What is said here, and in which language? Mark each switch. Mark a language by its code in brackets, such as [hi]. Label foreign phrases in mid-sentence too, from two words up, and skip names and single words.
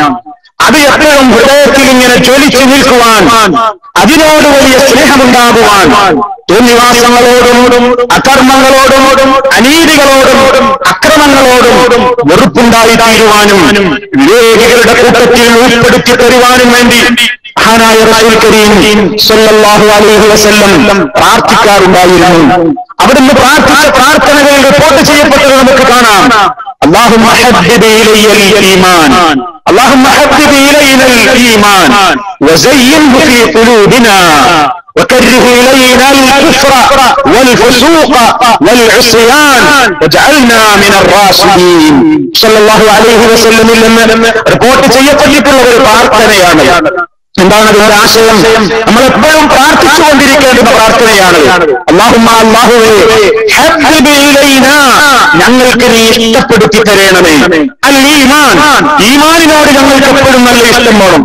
[ml] അത് എപ്പോഴും ഹൃദയത്തിൽ ഇങ്ങനെ ജ്വലിച്ചു നിൽക്കുവാൻ, അതിനോട് വലിയ സ്നേഹമുണ്ടാകുവാൻ, തോന്നിവാസങ്ങളോടും അകർമ്മങ്ങളോടും അനീതികളോടും അക്രമങ്ങളോടും വെറുപ്പുണ്ടായിത്തീരുവാനും വിവേകികളുടെ കൂട്ടത്തിൽ ഉൾപ്പെടുത്തി തരുവാനും വേണ്ടി മഹാനായ [ar] رسول كريم صلى الله عليه وسلم [ml] പ്രാർത്ഥിക്കാറുണ്ടായിരുന്നു. അവിടുന്ന് പ്രാർത്ഥിച്ച പ്രാർത്ഥനകൾ റിപ്പോർട്ട് ചെയ്യപ്പെട്ടത് നമുക്ക് കാണാം. [ar] اللهم حبب إلي الإيمان اللهم حبب إلينا الإيمان وزينه في قلوبنا وكره إلينا الكفر والفسوق والعصيان واجعلنا من الراشدين. صلى الله عليه وسلم [ml] നിന്ന് റിപ്പോർട്ട് ചെയ്യപ്പെട്ടിട്ടുള്ള ഒരു പ്രാർത്ഥനയാണ്. എന്താണ് അതിന്റെ ആശയം? നമ്മളെപ്പോഴും പ്രാർത്ഥിച്ചുകൊണ്ടിരിക്കേണ്ടുന്ന പ്രാർത്ഥനയാണ്. അല്ലാഹുവേ, [ar] حبب إلينا, [ml] ഞങ്ങൾക്ക് നീ ഇഷ്ടപ്പെടുത്തി തരണമേ [ar] الإيمان, [ml] ഈമാനിനോട് ഞങ്ങൾക്ക് എപ്പോഴും നല്ല ഇഷ്ടം വേണം.